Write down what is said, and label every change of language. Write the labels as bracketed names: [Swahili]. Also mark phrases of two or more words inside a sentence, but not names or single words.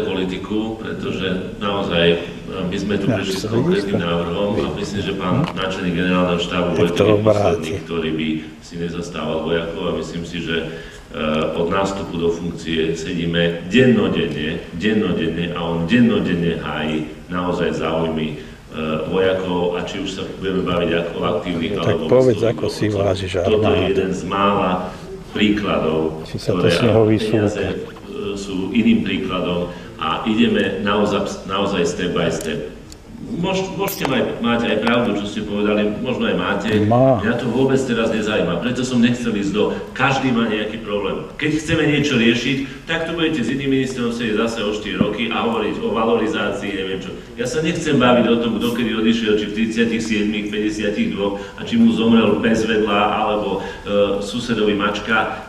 [Slovak] politiku, pretože naozaj my sme tu prišli s konkrétnym návrhom a myslím, že pán náčelník generálneho štábu bude to posledný, ktorý by si nezastával vojakov a myslím si, že od nástupu do funkcie sedíme dennodenne a on dennodenne hájí naozaj záujmy vojakov a či už sa budeme baviť ako aktívnych alebo povedz, ako si vážiš armádu. Toto je jeden z mála príkladov, ktoré peniaze sú iným príkladom a ideme naozaj [English] step by step. [Slovak] Môžete mať aj pravdu, čo ste povedali, možno aj máte. Mňa to vôbec teraz nezaujíma, preto som nechcel ísť do... Každý má nejaký problém. Keď chceme niečo riešiť, tak tu budete s iným ministrom sedieť zase o 4 roky a hovoriť o valorizácii, neviem čo. Ja sa nechcem baviť o tom, kto kedy odišiel, či v 37, 52, a či mu zomrel pes vedľa, alebo susedovi mačka.